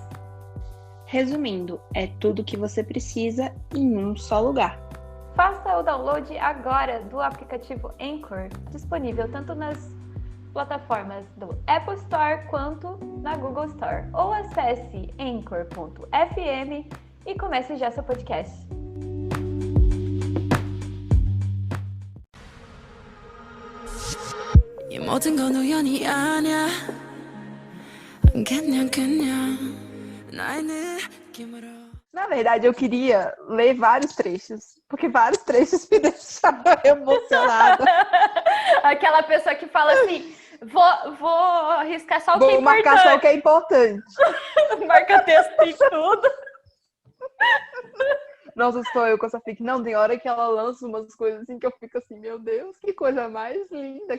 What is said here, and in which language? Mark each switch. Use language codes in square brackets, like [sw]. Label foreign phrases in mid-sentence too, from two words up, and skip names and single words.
[pt] Resumindo, é tudo o que você precisa em um só lugar. Faça o download agora do aplicativo Anchor, disponível tanto nas plataformas do Apple Store quanto na Google Store. Ou acesse anchor.fm e comece já seu podcast. [ko] 이 모든 건 우연이 아니야 그냥 나의 느낌으로. [pt] Na verdade, eu queria ler vários trechos, porque vários trechos me deixaram emocionada. Aquela pessoa que fala assim, vou riscar só o que é Vou marcar importante. só o que é importante. Marca texto e tudo. Nossa, sou eu com essa fic. Não, tem hora que ela lança umas coisas assim que eu fico assim, meu Deus, que coisa mais linda.